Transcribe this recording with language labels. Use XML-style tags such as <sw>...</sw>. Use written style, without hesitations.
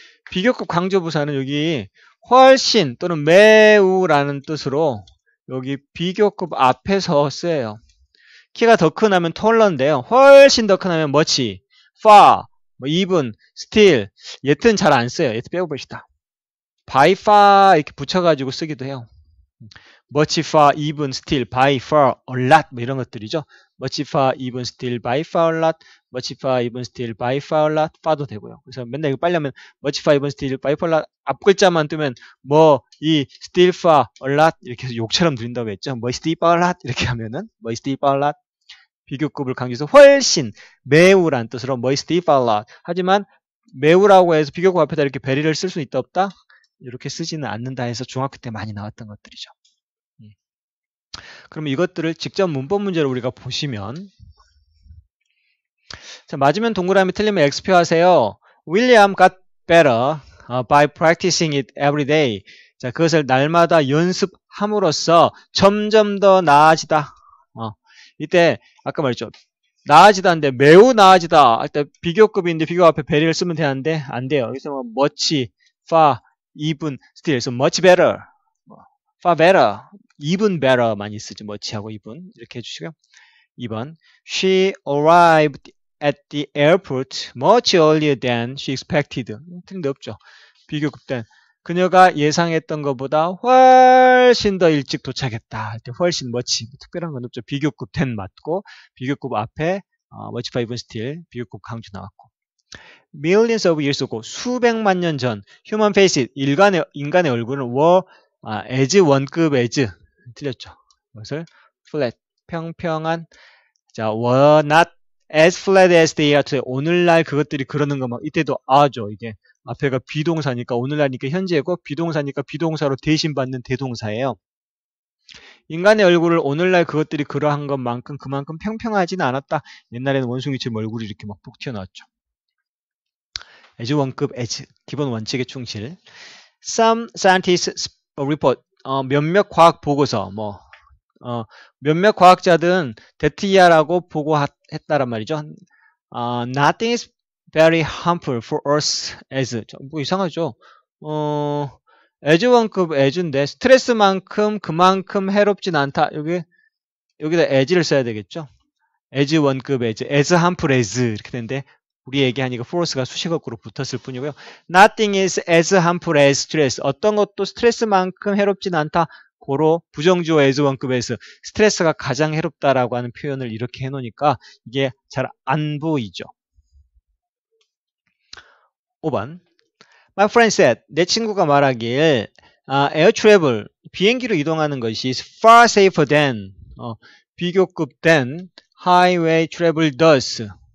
<ko>비교급 강조부사는 여기 훨씬 또는 매우라는 뜻으로 여기 비교급 앞에서 쓰여요. 키가 더 큰 하면 톨런데요. 훨씬 더 큰 하면 much, far, 뭐 even, still. yet는 잘 안 써요. yet 빼고 봅시다. by far 이렇게 붙여가지고 쓰기도 해요.</ko> <en>much, far, even, still, by far, a lot 뭐 이런 것들이죠. much, far, even, still, by far, a lot, much, far, even, still, by far, a lot, far도 되고요.</en> <ko>그래서 맨날 이거 빨리 하면 much, far, even, still, by far, a lot 앞 글자만 뜨면 뭐 이 still, far, a lot 이렇게 해서 욕처럼 들린다고 했죠. 뭐 still, far, a lot 이렇게 하면은 뭐 still, far, a lot 비교급을 강조해서 훨씬 매우란 뜻으로 뭐 still, far, a lot 하지만 매우라고 해서 비교급 앞에다 이렇게 베리를 쓸 수 있다 없다? 이렇게 쓰지는 않는다 해서 중학교 때 많이 나왔던 것들이죠. 그럼 이것들을 직접 문법 문제로 우리가 보시면 자, 맞으면 동그라미 틀리면 X표 하세요.</ko> <en>William got better by practicing it every day.</en> <ko>자, 그것을 날마다 연습함으로써 점점 더 나아지다. 이때 아까 말했죠. 나아지다인데 매우 나아지다 할 때 비교급인데 비교 앞에 베리를 쓰면 되는데 안 돼요. 여기서 뭐 much, far, even, still.</ko> <en>So much better, far better, even better</en> <ko>많이 쓰죠. much하고 even 이렇게 해주시고요.</ko> <en>2번 She arrived at the airport much earlier than she expected.</en> <ko>틀린데 없죠. 비교급된 그녀가 예상했던 것보다 훨씬 더 일찍 도착했다 할 때 훨씬 much 특별한 건 없죠. 비교급 ten 맞고 비교급 앞에 much, far, even, still 비교급 강조 나왔고</ko> <en>millions of years ago</en> <ko>수백만 년 전 human faces 인간의 얼굴은 were as 원급 as 틀렸죠. 이것을</ko> <en>flat 평평한 자 were not as flat as they are today.</en> <ko>오늘날 그것들이 그러는 거 막 이때도 are죠. 이게 앞에가 비동사니까 오늘날이니까 현재고 비동사니까 비동사로 대신받는 대동사예요. 인간의 얼굴을 오늘날 그것들이 그러한 것만큼 그만큼 평평하지는 않았다. 옛날에는 원숭이처럼 얼굴이 이렇게 막 푹 튀어나왔죠. as 원급 as 기본 원칙에 충실.</ko> <en>Some scientists report</en> <ko>몇몇 과학 보고서 몇몇 과학자들은 데트이아라고 보고했다란 말이죠.</ko> <en>Nothing is very harmful for us as</en> <ko>뭐 이상하죠. as 원급 as인데 스트레스만큼 그만큼 해롭진 않다. 여기다 as를 써야 되겠죠. as 원급 as harmful as 이렇게 되는데 우리 얘기하니까 force가 수식어구로 붙었을 뿐이고요.</ko> <en>Nothing is as harmful as stress.</en> <ko>어떤 것도 스트레스만큼 해롭진 않다. 고로 부정주어 as 원급에서 스트레스가 가장 해롭다라고 하는 표현을 이렇게 해놓으니까 이게 잘 안 보이죠. 5번.</ko> <en>My friend said,</en> <ko>내 친구가 말하길</ko> <en>air travel,</en> <ko>비행기로 이동하는 것이</ko> <en>is far safer than, 비교급 than highway travel does.</en>